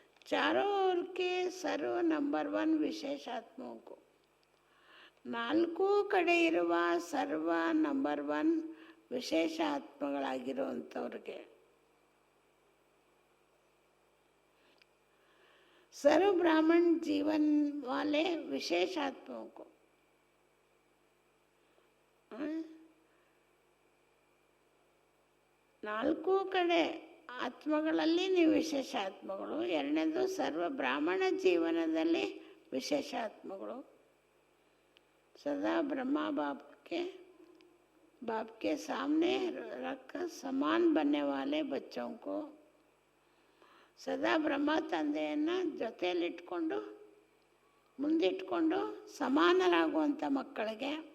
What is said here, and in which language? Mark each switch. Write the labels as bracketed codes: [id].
[hi] चारों ओर के सर्व नंबर 1 विशेष आत्माओं को, [kn] 4 ಕಡೆ ಇರುವ ಸರ್ವ ನಂಬರ್ 1 ವಿಶೇಷ ಆತ್ಮಗಳಾಗಿರುವಂಥವ್ರಿಗೆ, [hi] सर्व ब्राह्मण जीवन वाले विशेष आत्माओं को, [kn] 4 ಕಡೆ ಆತ್ಮಗಳಲ್ಲಿ ನೀವು ವಿಶೇಷ ಆತ್ಮಗಳು. 2ನೇದು ಸರ್ವ ಬ್ರಾಹ್ಮಣ ಜೀವನದಲ್ಲಿ ವಿಶೇಷ ಆತ್ಮಗಳು. [hi] सदा ब्रह्मा बाप के सामने रख समान बनने वाले बच्चों को, [kn] ಸದಾ ಬ್ರಹ್ಮ ತಂದೆಯನ್ನು ಜೊತೆಯಲ್ಲಿಟ್ಕೊಂಡು ಮುಂದಿಟ್ಕೊಂಡು ಸಮಾನರಾಗುವಂಥ ಮಕ್ಕಳಿಗೆ,